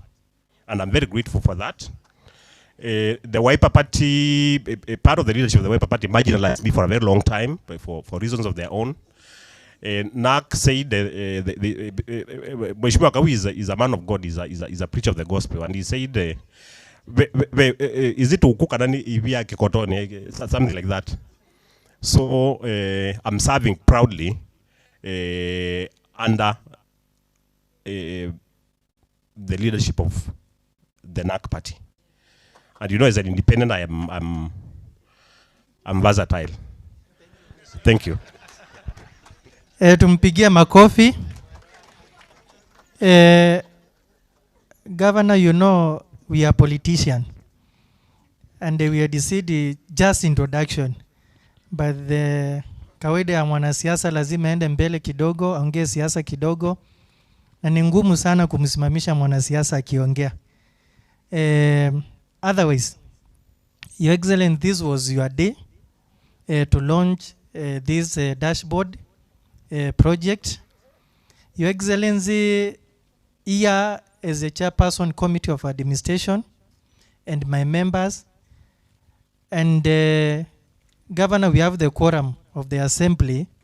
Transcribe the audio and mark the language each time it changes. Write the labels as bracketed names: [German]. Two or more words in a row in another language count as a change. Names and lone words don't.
[English] And I'm very grateful for that. The Wiper Party, part of the leadership of the Wiper Party marginalized me for a very long time for reasons of their own. NAC said Mheshimiwa Kawi is a man of God, is a preacher of the gospel, and he said, is it ukuka nani ivia kikotoni, something like that. So I'm serving proudly under the leadership of the NAC party. And you know, as an independent, I'm versatile. Thank you. [Swahili] Tumpigia makofi. [English] Governor, you know, we are politicians. And we had decided just introduction. But the [Swahili] kawaida ya mwanasiasa lazima ende mbele kidogo, aongee siasa kidogo. Na ni ngumu sana kumsimamisha mwanasiasa akiongea. [English] Otherwise, Your Excellency, this was your day to launch this dashboard project. Your Excellency, here as a chairperson committee of administration and my members, and Governor, we have the quorum of the assembly.